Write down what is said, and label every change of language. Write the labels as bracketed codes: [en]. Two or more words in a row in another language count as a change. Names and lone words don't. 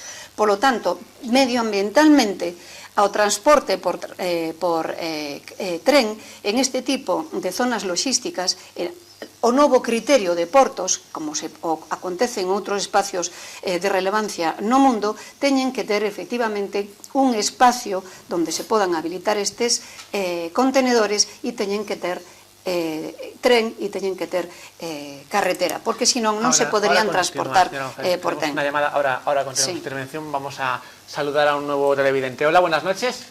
[es] Por lo tanto, medioambientalmente, [gl] ao transporte por tren [es] en este tipo de zonas logísticas, [gl] o novo criterio de portos, como acontece en outros espacios de relevancia no mundo, teñen que ter efectivamente un espacio onde se podan habilitar estes contenedores e teñen que ter tren e teñen que ter carretera, porque senón non se poderían transportar por tren. [es] Ahora continuamos la intervención, vamos a saludar a un nuevo televidente. Hola, buenas noches.